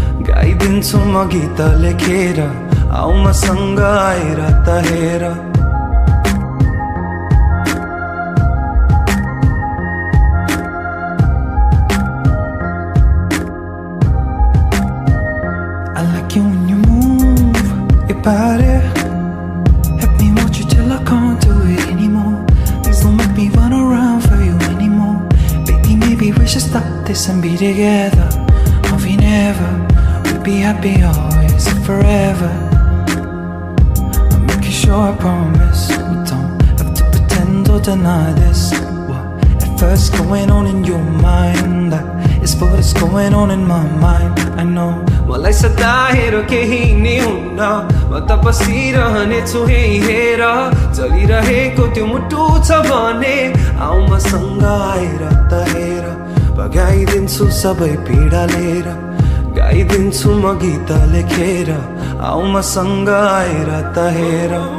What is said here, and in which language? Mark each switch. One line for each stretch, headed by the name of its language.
Nepali: गाइदिन्छु म गीत लेखेर आउ मसँग आएर त हेर
English: I like you when you move your body. Let me watch you till I can't do it anymore. Please don't make me run around for you anymore. Baby, maybe we should stop this and be together. Or we never, we'll be happy always and forever. Sure, I promise we don't have to pretend or deny this. What at first going on in your mind, that is what's going on in my mind. I know.
Nepali: मलाई सताएर केही नि हुन्न म त बसिरहने छु हेर चलिरहेको त्यो मुटु छ भने आउ मसँग आएर त हेर भगाइदिन्छु सबै पीडा लिएर गाइदिन्छु म गीत लेखेर आउ मसँग आएर त हेर